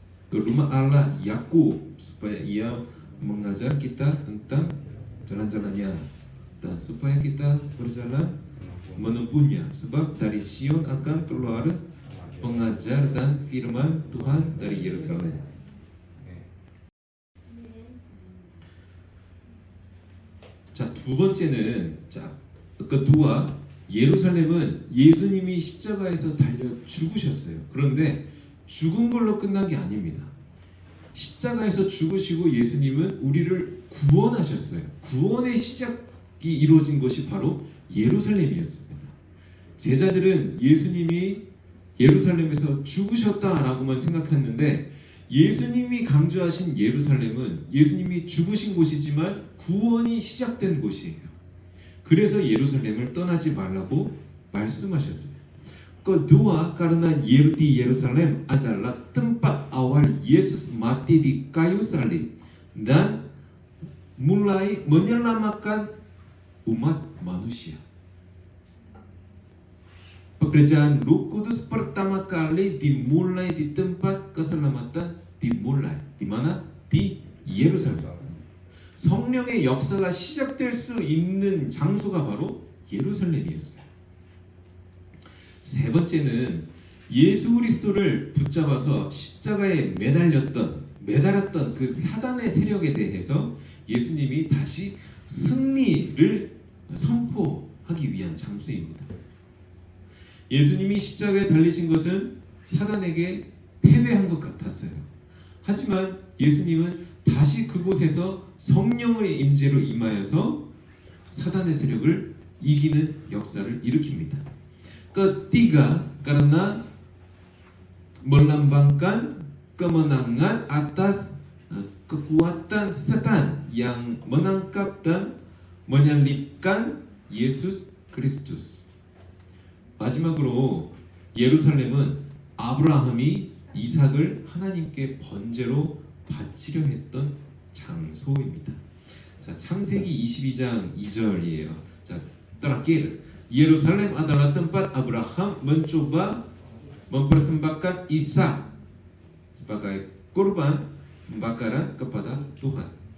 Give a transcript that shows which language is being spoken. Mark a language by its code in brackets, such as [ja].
[id] Ke rumah Allah Yakub supaya ia mengajar kita tentang jalan-jalannya dan supaya kita berjalan menempuhnya. Sebab dari Sion akan keluar pengajar dan firman Tuhan dari Yerusalem. [ko] 자, 두 번째는 [id] kedua [ko] 예루살렘은 예수님이 십자가에서 달려 죽으셨어요. 그런데 죽은 걸로 끝난 게 아닙니다. 십자가에서 죽으시고 예수님은 우리를 구원하셨어요. 구원의 시작이 이루어진 것이 바로 예루살렘이었습니다. 제자들은 예수님이 예루살렘에서 죽으셨다라고만 생각했는데 예수님이 강조하신 예루살렘은 예수님이 죽으신 곳이지만 구원이 시작된 곳이에요. 그래서 예루살렘을 떠나지 말라고 말씀하셨어요. [id] Kedua, karena di Yerusalem adalah tempat awal Yesus mati di kayu salib dan mulai menyelamatkan umat manusia. Pekerjaan Roh Kudus pertama kali dimulai di tempat keselamatan dimulai. Di mana? Di Yerusalem. [ko] 성령의 역사가 시작될 수 있는 장소가 바로 예루살렘이었어요. 세 번째는 예수 그리스도를 붙잡아서 십자가에 매달았던 그 사단의 세력에 대해서 예수님이 다시 승리를 선포하기 위한 장소입니다. 예수님이 십자가에 달리신 것은 사단에게 패배한 것 같았어요. 하지만 예수님은 다시 그곳에서 성령의 임재로 임하여서 사단의 세력을 이기는 역사를 일으킵니다. [id] Ketiga, karena melambangkan kemenangan atas kekuatan setan yang menangkap dan menyalibkan Yesus Kristus. [ko] 마지막으로 예루살렘은 아브라함이 이삭을 하나님께 번제로 바치려 했던 장소입니다. 자, 창세기 22장 2절이에요. [id] 자, terakhir, Yerusalem adalah tempat Abraham mencoba mempersembahkan Ishak sebagai korban pembakaran kepada Tuhan.